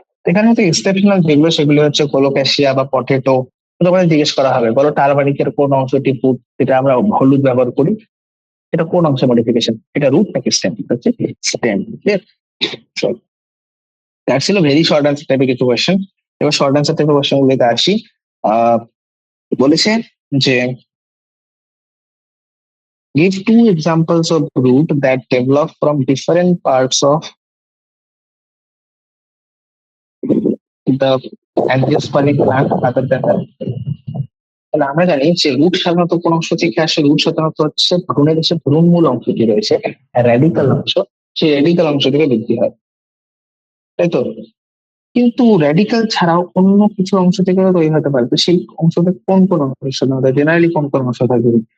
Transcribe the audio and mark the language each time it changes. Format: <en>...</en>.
<bn>এখানে হচ্ছে এক্সেপশনাল যেগুলো সেগুলো হচ্ছে কোলোক্যাসিয়া বা পটেটো। তোমাদের জিজ্ঞেস করা হবে বলো টারবারিকের কোন অংশটি ফুড, যেটা আমরা হলুদ ব্যবহার করি, এটা কোন অংশে মডিফিকেশন? এটা রুট নাকি স্টেম? হচ্ছে স্টেম। দ্যাট ছিল ভেরি শর্ট অ্যান্সার টাইপের কিছু কোয়েশ্চেন। এবার শর্ট অ্যান্সার টাইপের কোয়েশ্চেন গুলোতে আসি।</bn> <en>আহ,</en> <bn>বলেছে যে</bn> <en>give two examples of root that develop from different parts of the angiospermic plant other than the.</en> <bn>তাহলে আমরা জানি যে রুট সাধারণত কোন অংশ থেকে আসে? রুট সাধারণত হচ্ছে ভ্রূণের যে ভ্রূণমূল অংশটি রয়েছে, র্যাডিক্যাল অংশ, সেই র্যাডিক্যাল অংশ থেকে বৃদ্ধি হয়, তাই তো? কিন্তু র্যাডিক্যাল ছাড়াও অন্য কিছু অংশ থেকে তৈরি হতে পারে, তো সেই অংশ থেকে কোন কোন অংশ সাধারণত জেনারেলি কোন কোন অংশ থাকবে?</bn>